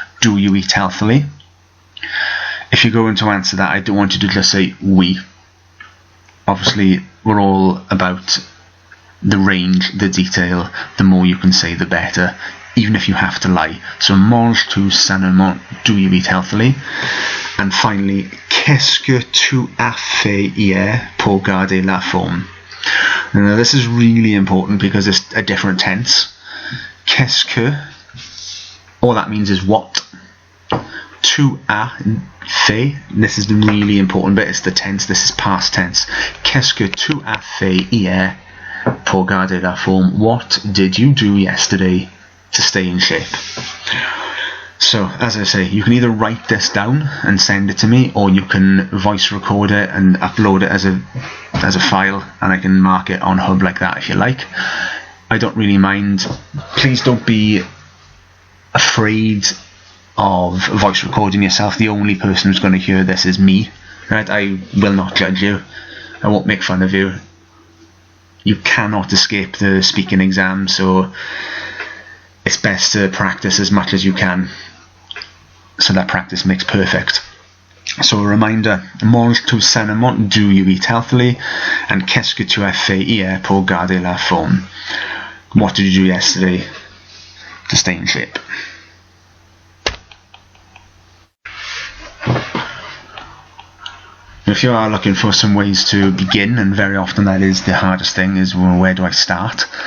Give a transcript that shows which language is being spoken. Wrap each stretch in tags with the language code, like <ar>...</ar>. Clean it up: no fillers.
<en>Do you eat healthily? If you're going to answer that, I don't want you to just say oui. Obviously we're all about the range, the detail. The more you can say, the better, even if you have to lie. So</en> <fr>mange-tu sainement?</fr> <en>Do you eat healthily? And finally,</en> <fr>qu'est-ce que tu as fait hier pour garder la forme?</fr> <en>Now this is really important because it's a different tense. Qu'est-ce que, all that means is what. Tu as fait, this is the really important bit, it's the tense, this is past tense.</en> <fr>Qu'est-ce que tu as fait hier pour garder la forme?</fr> <en>What did you do yesterday to stay in shape? So, as I say, you can either write this down and send it to me, or you can voice record it and upload it as a file, and I can mark it on Hub like that if you like. I don't really mind. Please don't be afraid of voice recording yourself. The only person who's going to hear this is me, right? I will not judge you. I won't make fun of you. You cannot escape the speaking exam, so it's best to practice as much as you can, so that practice makes perfect. So a reminder,</en> <fr>mange-tu sainement?</fr> <en>Do you eat healthily?</en> <fr>And qu'est-ce que tu as fait hier pour garder la forme?</fr> <en>What did you do yesterday to stay in shape? If you are looking for some ways to begin, and very often that is the hardest thing, is, well, where do I start?</en>